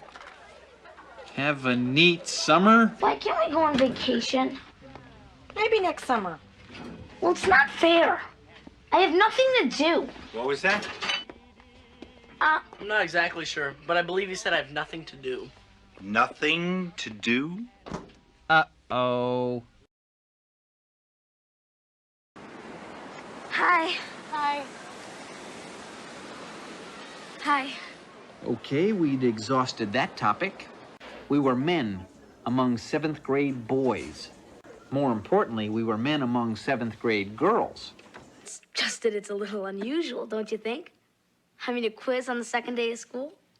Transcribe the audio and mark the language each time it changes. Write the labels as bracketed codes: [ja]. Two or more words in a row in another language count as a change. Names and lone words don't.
[en] Have a neat summer? Why can't we go on vacation? Maybe next summer. Well, it's not fair. I have nothing to do. What was that? I'm not exactly sure, but I believe he said I have nothing to do. Nothing to do? Uh-oh. Hi. Hi. Hi. Okay, we'd exhausted that topic. We were men among 7th grade boys. More importantly, we were men among 7th grade girls. It's just that it's a little unusual, don't you think? Having a quiz on the second day of school?